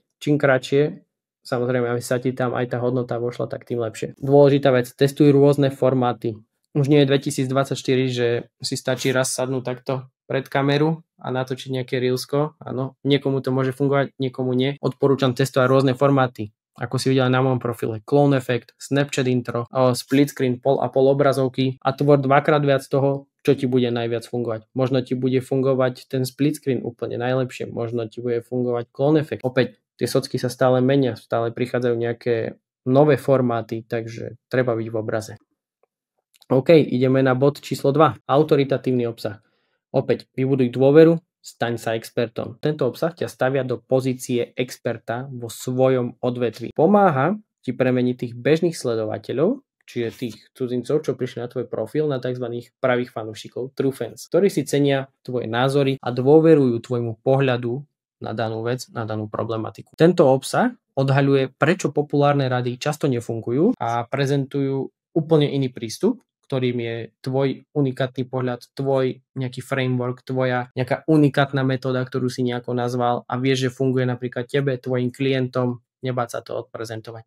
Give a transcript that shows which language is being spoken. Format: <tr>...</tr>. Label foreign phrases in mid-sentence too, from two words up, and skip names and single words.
<sk>Čím kratšie, samozrejme, aby sa ti tam aj tá hodnota vošla, tak tým lepšie. Dôležitá vec, testuj rôzne formáty. Už nie je 2024, že si stačí raz sadnúť takto pred kameru a natočiť nejaké reelsko. Áno, niekomu to môže fungovať, niekomu nie. Odporúčam testovať rôzne formáty. Ako si videl na môjom profile,</sk> <en>clone effect, Snapchat intro, split screen,</en> <sk>pol a pol obrazovky a tvor 2-krát viac toho, čo ti bude najviac fungovať. Možno ti bude fungovať ten</sk> <en>split screen</en> <sk>úplne najlepšie, možno ti bude fungovať</sk> <en>clone effect.</en> <sk>Opäť, tie socky sa stále menia, stále prichádzajú nejaké nové formáty, takže treba byť v obraze. OK, ideme na bod číslo 2, autoritatívny obsah. Opäť, vybuduj dôveru, staň sa expertom. Tento obsah ťa stavia do pozície experta vo svojom odvetví. Pomáha ti premeniť tých bežných sledovateľov, čiže tých cudzincov, čo prišli na tvoj profil, na tzv. Pravých fanúšikov,</sk> <en>true fans,</en> <sk>ktorí si cenia tvoje názory a dôverujú tvojmu pohľadu na danú vec, na danú problematiku. Tento obsah odhaľuje, prečo populárne rady často nefungujú a prezentujú úplne iný prístup, ktorým je tvoj unikátny pohľad, tvoj nejaký framework, tvoja nejaká unikátna metóda, ktorú si nejako nazval a vieš, že funguje napríklad tebe, tvojim klientom, nebáť sa to odprezentovať.</sk>